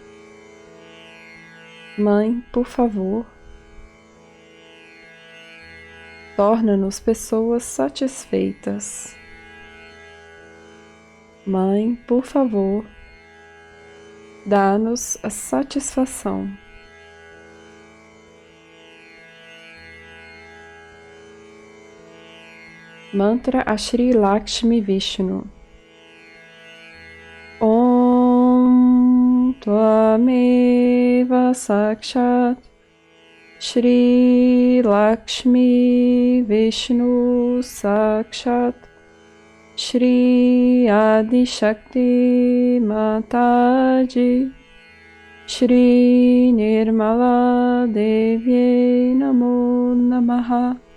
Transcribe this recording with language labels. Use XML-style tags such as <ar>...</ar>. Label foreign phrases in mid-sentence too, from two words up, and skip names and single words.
<pt>Mãe, por favor, torna-nos pessoas satisfeitas. Mãe, por favor, dá-nos a satisfação. Mantra Shri Lakshmi Vishnu.</pt> <sa>ॐ त्वमेव साक्षात् श्री लक्ष्मी विष्णु साक्षात् श्री आदि शक्ति माताजी श्री निर्मला देव्यै नमो नमः.</sa>